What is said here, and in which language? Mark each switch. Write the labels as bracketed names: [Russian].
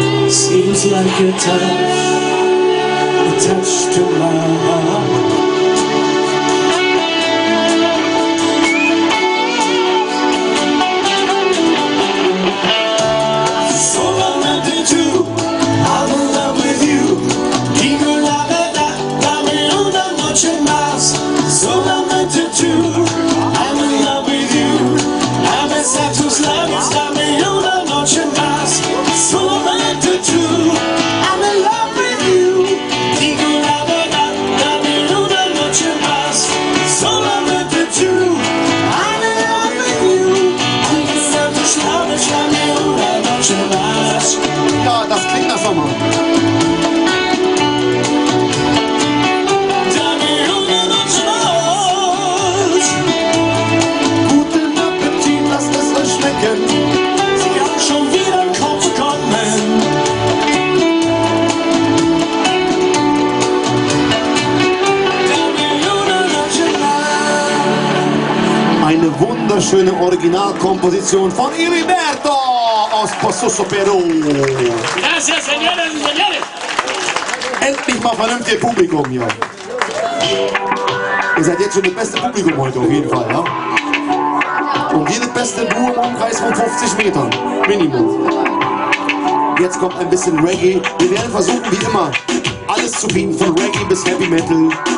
[English] Seems like a touch to my heart. [Spanish] Solamente tú, [English] I'm in love with you. [Spanish] Digo la verdad, dame una noche más. Solamente tú, [English] I'm in love with you. [Spanish] A besar tus labios, dame una noche más. Solamente tú, [English] I'm in love with you. [Spanish] Digo la verdad, dame una noche más. Solamente tú, [English] I'm in love with you. [Spanish] A besar tus labios, dame una noche más. [German] Ja, das klingt das nochmal. [Spanish] Dame una noche más. [German] Guten Appetit, lasst es euch schmecken. Sie haben schon wieder einen Kopf bekommen. [Spanish] Dame una noche más. [German] Eine wunderschöne Originalkomposition von Heriberto aus Pozuzo, Peru. [Spanish] Gracias, señoras y señores. [German] Endlich mal vernünftiges Publikum hier. Ihr seid jetzt schon das beste Publikum heute, auf jeden Fall, ja? Und wir das beste Duo im Umkreis von 50 Metern. Minimum. Jetzt kommt ein bisschen Reggae. Wir werden versuchen, wie immer, alles zu bieten, von Reggae bis Heavy Metal.